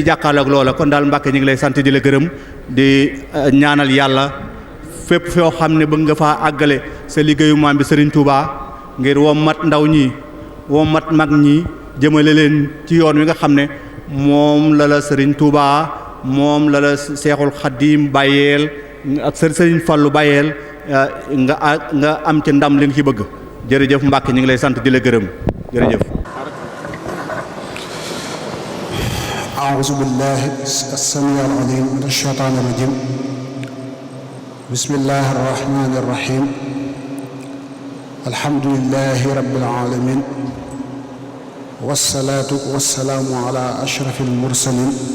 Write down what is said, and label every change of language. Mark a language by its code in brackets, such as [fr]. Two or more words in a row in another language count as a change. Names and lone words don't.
[wo] jàkkaarloo ak loola kon daal Mbàkke ñu ngi lay sant di la gërëm di ñaanal yàlla fépp foo xam ne bëgg nga faa àggale sa liggéeyu maam bi Serigne Touba ngir wommat ndaw ñi wommat mag ñi jëmale leen ci yoon wi nga xam ne moom la Serigne Touba moom la Seexul Xaddim bàyyeel ak Serigne Fallou bàyyeel nga am ci ndam li nga ci bëgg jërëjëf Mbàkke ñu ngi lay sant di la gërëm jërëjëf. [ar] أعوذ بالله السميع العليم من الشيطان الرجيم بسم الله الرحمن الرحيم الحمد لله رب العالمين والصلاة والسلام على أشرف المرسلين